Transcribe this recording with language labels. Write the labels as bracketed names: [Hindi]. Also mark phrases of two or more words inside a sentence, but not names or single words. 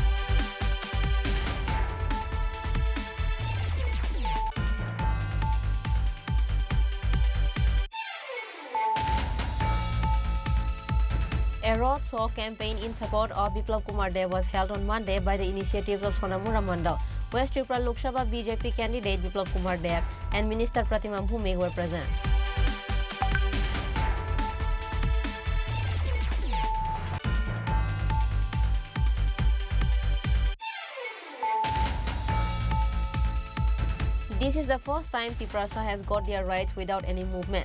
[English] A road show campaign in support of Biplab Kumar Dev was held on Monday by the initiative of Sonamura Mandal. West Tripura Lok Sabha BJP candidate Biplab Kumar Dev and Minister Pratima Bhumik were present. This is the first time Tiprasa has got their rights without any movement.